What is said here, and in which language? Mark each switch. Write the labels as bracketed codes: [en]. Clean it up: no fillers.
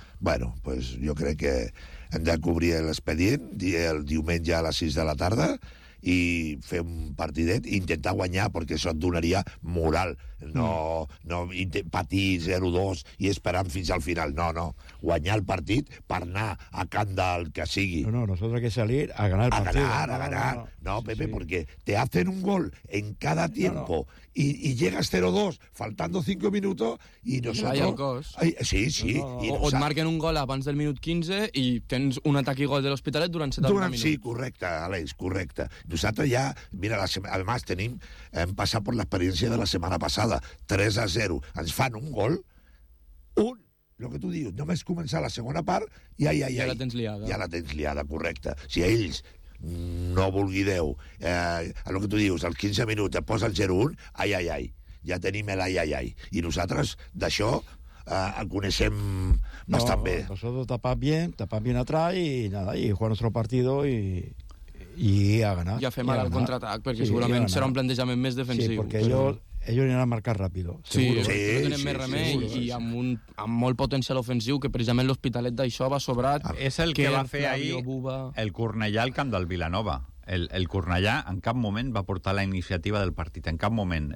[es] Bueno, pues [ca] jo crec que hem de cobrir l'expedient el diumenge a les 6 de la tarda i fer un partidet i intentar guanyar, perquè això et donaria moral, no, no patir 0-2 i esperant fins al final, no, no, guanyar el partit per anar a camp del que sigui. [es] No, no, nosotros hay que salir a ganar el a partido. Ganar, no, a ganar, no, no. No, Pepe, sí, sí. Porque te hacen un gol en cada tiempo, no, no. Y llegas 0-2 faltando 5 minutos y nosotros... Hay cos. Ay, sí, sí. [ca] No, no, no. O et marquen un gol abans del minut 15 i tens un atac i gol de l'Hospitalet durant 70 minuts. Sí, correcte, Àlex, correcte. Nosaltres ja, mira, [es] además [ca] tenim, hem passat per l'experiència de la setmana passada, 3-0, ens fan un gol, un, lo que tu dius, només començar la segona part, i ai, ai, ai. Ja la tens liada. Ja la tens liada, correcte. Si a ells no vulgui Déu, el que tu dius, als 15 minuts et posa el 0-1, ai, ai, ai, ja tenim l'ai, ai, ai. I nosaltres d'això el coneixem bastant bé. [es] Nosotros tapant bien atrás y jugar nuestro partido y... I a ganar. [ca] Ja fem ara el contraatac, perquè sí, segurament serà un plantejament més defensiu. Sí, perquè ellos aniran a marcar ràpid. Sí, tenen més remei i amb molt potencial ofensiu, que precisament l'Hospitalet d'això va sobrat. És el que va fer ahir el Cornellà al camp del Vilanova. El Cornellà en cap moment va portar la iniciativa del partit, en cap moment.